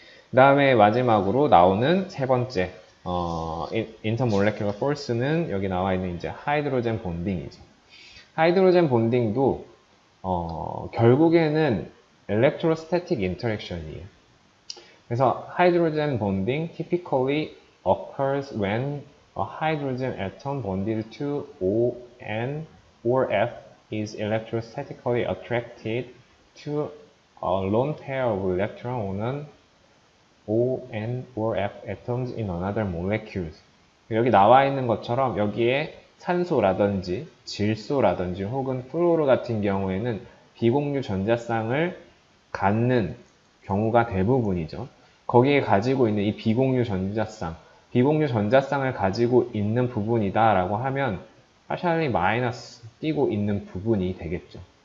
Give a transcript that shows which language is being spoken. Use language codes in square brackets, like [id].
[ko] 그 다음에 마지막으로 나오는 세 번째 인터몰레큘러 포스는 여기 나와 있는 이제 하이드로젠 본딩이죠. 하이드로젠 본딩도 결국에는 엘렉트로스태틱 인터랙션이에요. 그래서 [en] hydrogen bonding typically occurs when a hydrogen atom bonded to O, N, or F is electrostatically attracted to a lone pair of electron on O, N, or F atoms in another molecules. [ko] 여기 나와 있는 것처럼 여기에 산소라든지 질소라든지 혹은 플로로 같은 경우에는 비공유 전자쌍을 갖는 경우가 대부분이죠. 거기에 가지고 있는 이 비공유 전자쌍을 가지고 있는 부분이다 라고 하면 partially 마이너스 띄고 있는 부분이 되겠죠.